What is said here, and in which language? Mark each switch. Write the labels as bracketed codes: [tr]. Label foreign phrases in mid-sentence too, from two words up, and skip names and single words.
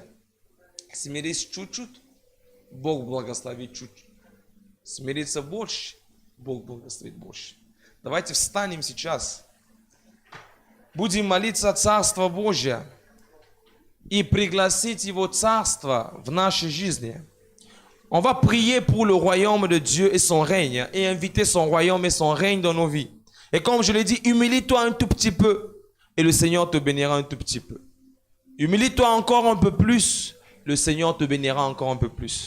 [ru] Смирись чуть-чуть, Бог благословит чуть-чуть. Смириться больше, Бог благословит больше. Давайте встанем сейчас. Будем молиться Царство Божие и пригласить Его Царство в нашей жизни. [fr] On va prier pour le royaume de Dieu et son règne, et inviter son royaume et son règne dans nos vies. Et comme je l'ai dit, humilie-toi un tout petit peu, et le Seigneur te bénira un tout petit peu. Humilie-toi encore un peu plus, le Seigneur te bénira encore un peu plus.